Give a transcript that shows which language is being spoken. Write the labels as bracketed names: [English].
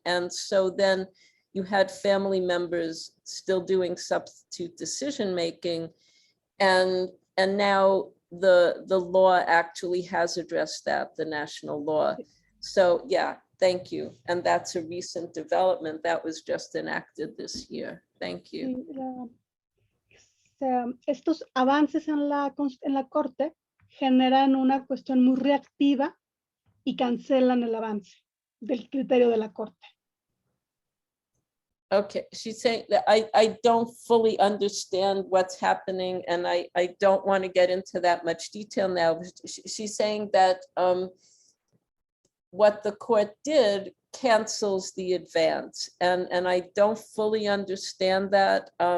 [English] And so then you had family members still doing substitute decision-making. And now the law actually has addressed that, the national law. So yeah, thank you. And that's a recent development that was just enacted this year. Thank you. [Spanish] Estos avances en la corte generan una cuestión muy reactiva y cancelan el avance del criterio de la corte. [English] Okay, she's saying that I don't fully understand what's happening, and I don't want to get into that much detail now. She's saying that what the court did cancels the advance, and I don't fully understand that.